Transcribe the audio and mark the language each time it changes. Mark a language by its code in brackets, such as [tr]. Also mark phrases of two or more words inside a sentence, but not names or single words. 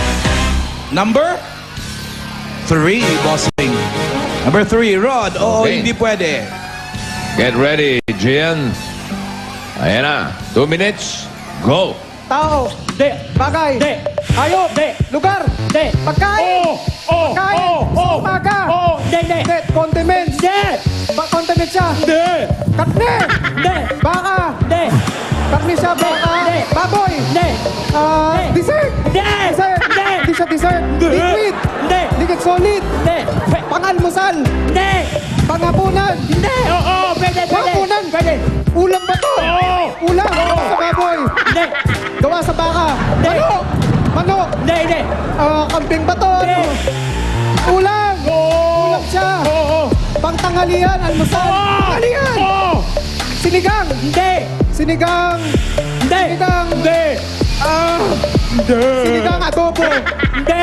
[en] Number 3, bossing. Number 3, Rod. Oo, Okay. [tl] hindi pwede. [en] Get ready, Gian. [tl] Ayan na. [en] 2 minutes. Go. [tl] Tao, De, bagay, de, hayop, de, lugar, de. pagkain, pagkain, umaga, de, de, de, condiments, de, condiments siya, de, karne, de, baka, de, karne siya, baka, de, baboy, de, dessert, de, dessert, de, di siya dessert, de, liquid, de, [en] liquid solid, [tl] de, pangalmusal, de, pangapunan, de, oo, pwede, pwede, pangapunan, pwede, ulam ba to? Oo. Ulam, sa baboy, de, gawa sa baka, de, manok, de, de, kambing ba to? de, Ulam, oo, ulam siya, oo, pangtanghalian, almusal, tanghalian, oo, sinigang, hindi, sinigang, hindi, sinigang, hindi, hindi, sinigang adobo, hindi,